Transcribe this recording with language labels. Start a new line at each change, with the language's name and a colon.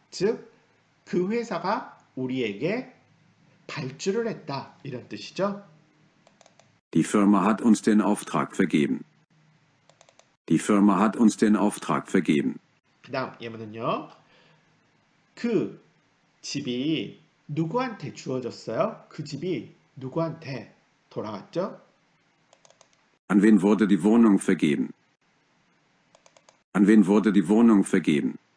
Korean: 즉, 그 회사가 우리에게 발주를 했다. 이런 뜻이죠.
German: Die Firma hat uns den Auftrag vergeben. Die Firma hat uns den Auftrag vergeben.
Korean: 그 다음 예문은요. 그 집이 누구한테 주어졌어요? 그 집이 누구한테 돌아갔죠?
German: An wen wurde die Wohnung vergeben? An wen wurde die Wohnung vergeben?